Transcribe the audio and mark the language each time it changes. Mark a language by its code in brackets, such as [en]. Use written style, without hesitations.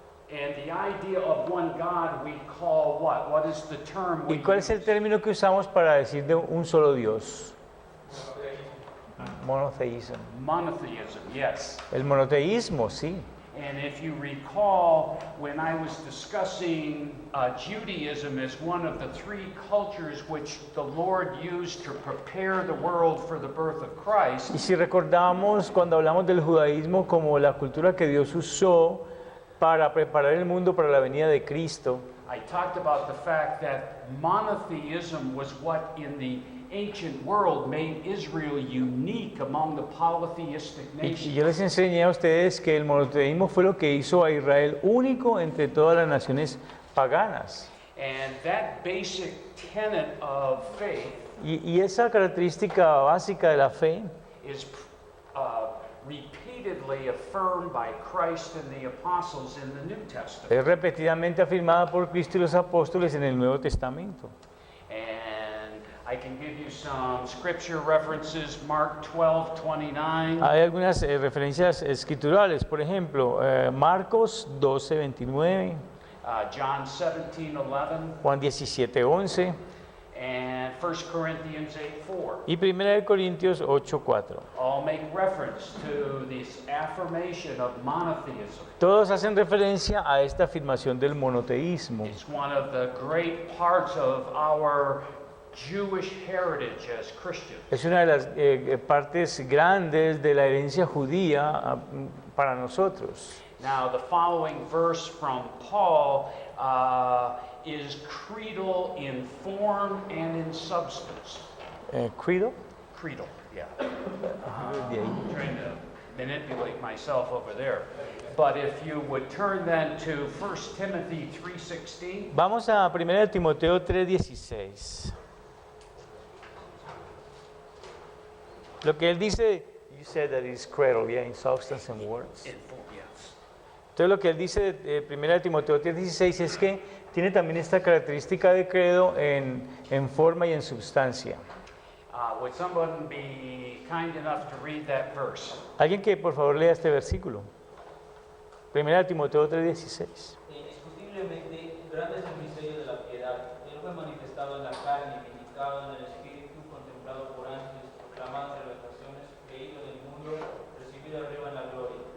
[en] And the idea of one God we call what? What is the term we [es] ¿Y cuál es el [en] use? [es] término que usamos para decir de un solo Dios? Monoteísmo. [en] Monotheism, yes. [es] El monoteísmo, sí. [en] And if you recall, when I was discussing Judaism as one of the three cultures which the Lord used to prepare the world for the birth of Christ, [es] Y si recordamos cuando hablamos del judaísmo como la cultura que Dios usó para preparar el mundo para la venida de Cristo, [en] I talked about the fact that monotheism was what in the ancient world made Israel unique among the polytheistic [es] y [en] nations. [es] yo les enseñé a ustedes que el monoteísmo fue lo que hizo a Israel único entre todas las naciones paganas. [en] And that basic tenet of faith [es] Y esa característica básica de la fe [en] is repeatedly affirmed by Christ and the apostles in the New Testament. [es] es repetidamente afirmada por Cristo y los apóstoles en el Nuevo Testamento. [en] And I can give you some scripture references, Mark 12:29, [es] Hay algunas referencias escriturales, por ejemplo, Marcos 12:29, [en] John 17:11, [es] Juan 17:11 [en] and 1 Corinthians 8:4. [es] y 1 Corintios 8:4. [en] All make reference to this affirmation of monotheism. [es] Todos hacen referencia a esta afirmación del monoteísmo. [en] It's one of the great parts of our Jewish heritage as Christians. [es] Es una de las partes grandes de la herencia judía para nosotros. [en] Now, the following verse from Paul is creedal in form and in substance. [es] ¿Credo? [en] Creedal, yeah. [es] De ahí. [en] I'm trying to manipulate myself over there. But if you would turn then to 1 Timothy 3:16. [es] Vamos a 1 Timoteo 3:16. Lo que él dice, [en] you said that it's credo, yeah, in substance and words. In form, yes. [es] Entonces lo que él dice de 1 Timoteo 3:16 es que tiene también esta característica de credo en forma y en substancia. [en] Would someone be kind enough to read that verse? [es] Alguien que por favor lea este versículo. 1 Timoteo 3:16. Indiscutiblemente, grande es el misterio de la piedad. Él fue manifestado en la carne, vindicado en el Espíritu, contemplado por ángeles, proclamado en las naciones, creído en el mundo, recibido arriba en la gloria.